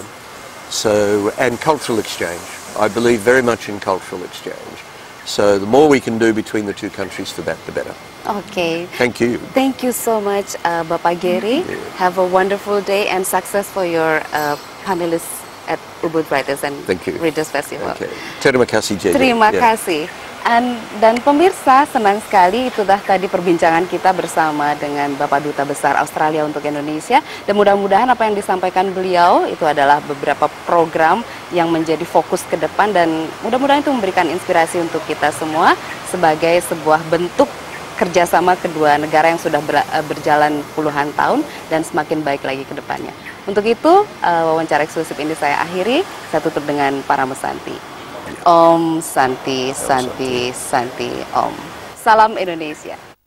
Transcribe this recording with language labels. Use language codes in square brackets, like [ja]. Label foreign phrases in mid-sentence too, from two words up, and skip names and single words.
[en] So, and cultural exchange. I believe very much in cultural exchange. So the more we can do between the 2 countries, the better. Okay. Thank you. Thank you so much, Bapak Gary. Have a wonderful day and success for your panelists at Ubud Writers and Thank you. Readers Festival. [id] Okay. Terima kasih, JJ. Terima [en] Yeah. [id] kasih. Dan pemirsa, senang sekali itulah tadi perbincangan kita bersama dengan Bapak Duta Besar Australia untuk Indonesia. Dan mudah-mudahan apa yang disampaikan beliau itu adalah beberapa program yang menjadi fokus ke depan, dan mudah-mudahan itu memberikan inspirasi untuk kita semua sebagai sebuah bentuk kerjasama kedua negara yang sudah berjalan puluhan tahun dan semakin baik lagi ke depannya. Untuk itu, wawancara eksklusif ini saya akhiri. Saya tutup dengan Parama Santi. [sa] Om Santi, Santi, Santi, Om. [id] Salam Indonesia.